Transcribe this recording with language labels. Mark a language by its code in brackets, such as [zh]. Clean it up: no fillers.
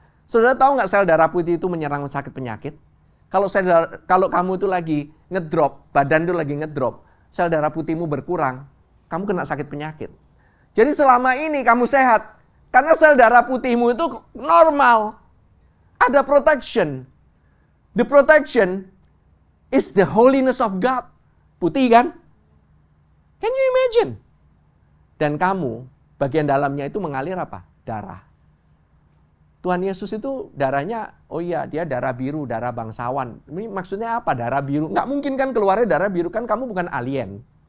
[id] Saudara tahu nggak sel darah putih itu menyerang sakit penyakit? Kalau kamu itu lagi ngedrop, badan itu lagi ngedrop, sel darah putihmu berkurang, kamu kena sakit penyakit. Jadi selama ini kamu sehat, karena sel darah putihmu itu normal. Ada protection. [en] The protection is the holiness of God. [id] Putih kan? [en] Can you imagine? [id] Dan kamu, bagian dalamnya itu mengalir apa? Darah. Tuhan Yesus itu darahnya, oh iya dia darah biru, darah bangsawan. Ini maksudnya apa darah biru? Nggak mungkin kan keluarnya darah biru, kan kamu bukan alien.